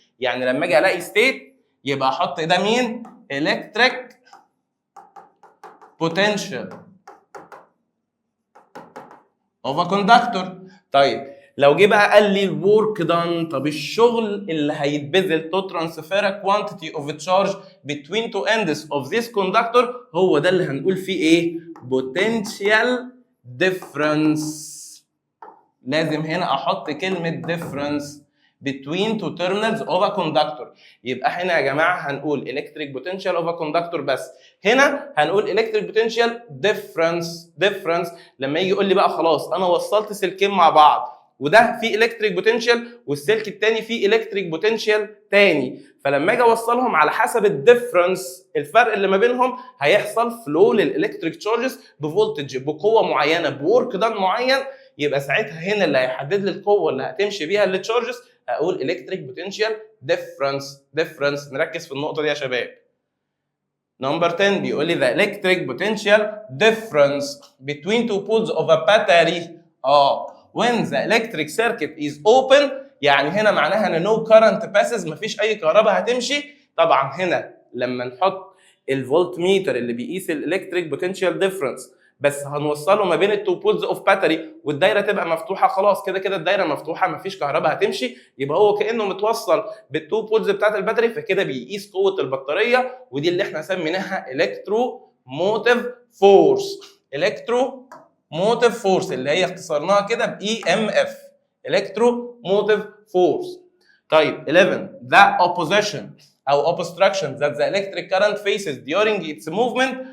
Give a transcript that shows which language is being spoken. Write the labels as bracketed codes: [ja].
[ar] يعني لما اجي الاقي state يبقى احط ده مين؟ [en] electric potential of a conductor. [ar] طيب لو جه بقى قال لي الورك دان، طب الشغل اللي هيتبذل [en] to transfer a quantity of a charge between two ends of this conductor، [ar] هو ده اللي هنقول فيه ايه؟ [en] potential difference. [ar] لازم هنا احط كلمه [en] difference between two terminals of a conductor. [ar] يبقى هنا يا جماعه هنقول [en] electric potential of a conductor [ar] بس، هنا هنقول [en] electric potential difference [ar] لما يجي يقول لي بقى خلاص انا وصلت سلكين مع بعض وده فيه electric potential والسلك الثاني فيه electric potential ثاني، فلما اجي اوصلهم على حسب الديفرنس الفرق اللي ما بينهم هيحصل فلو للالكتريك تشارجز بفولتج بقوه معينه بورك دان معين، يبقى ساعتها هنا اللي هيحدد لي القوه اللي هتمشي بيها التشارجز اقول الكتريك بوتنشال ديفرنس. نركز في النقطه دي يا شباب. نمبر 10 بيقول لي [en] the electric potential difference between two poles of a battery when the electric circuit is open، [ar] يعني هنا معناها ان [en] no current passes، [ar] مفيش اي كهرباء هتمشي. طبعا هنا لما نحط الفولت ميتر اللي بيقيس الالكتريك بوتنشال ديفرنس بس هنوصله ما بين التو بولز اوف باتري والدايره تبقى مفتوحه، خلاص كده كده الدايره مفتوحه مفيش كهرباء هتمشي، يبقى هو كانه متوصل بالتو بولز بتاعت الباتري، فكده بيقيس قوه البطاريه، ودي اللي احنا سميناها الكترو موتيف فورس. الكترو موتيف فورس اللي هي اختصرناها كده باي ام اف، الكترو موتيف فورس. طيب [en] 11 the opposition او obstruction that the electric current faces during its movement.